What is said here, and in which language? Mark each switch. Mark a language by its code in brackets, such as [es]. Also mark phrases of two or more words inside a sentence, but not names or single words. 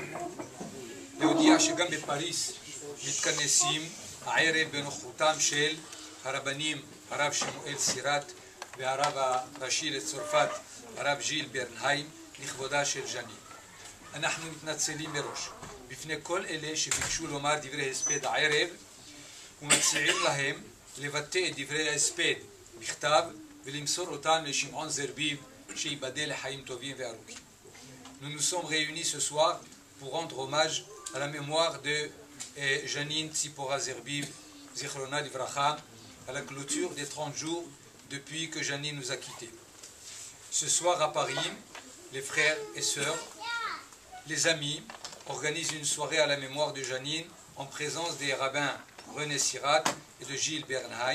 [he] להודיע שגם בפריס מתכנסים הערב בנוכחותם של הרבנים, הרב שמואל סירת והרב הראשי לצרפת, הרב ז'יל ברנהיים, לכבודה של ז'נין. אנחנו מתנצלים מראש בפני כל אלה שביקשו לומר דברי הספד הערב, ומציעים להם לבטא את דברי ההספד בכתב ולמסור אותם לשמעון זרביב שיבדל לחיים טובים וארוכים. [fr] Nous nous sommes réunis ce soir pour rendre hommage à la mémoire de Janine Tzipora Zerbiv, [he] זכרונה לברכה, [fr] à la clôture des 30 jours depuis que Janine nous a quittés. Ce soir à Paris, les frères et sœurs, les amis organisent une soirée à la mémoire de Janine en présence des rabbins René Sirat et de Gilles Bernheim.